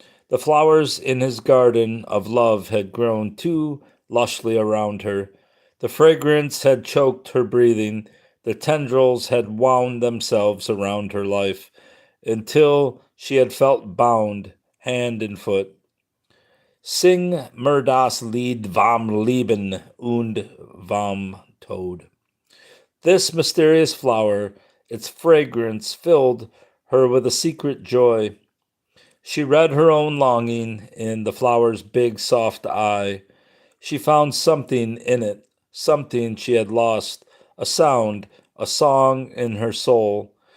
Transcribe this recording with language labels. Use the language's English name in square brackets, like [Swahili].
[English] The flowers in his garden of love had grown too lushly around her. The fragrance had choked her breathing. The tendrils had wound themselves around her life until she had felt bound hand and foot. [German] Sing mir das Lied vom Leben und vom Tod. [English] This mysterious flower, its fragrance filled her with a secret joy. She read her own longing in the flower's big, soft eye. She found something in it, something she had lost, a sound, a song in her soul.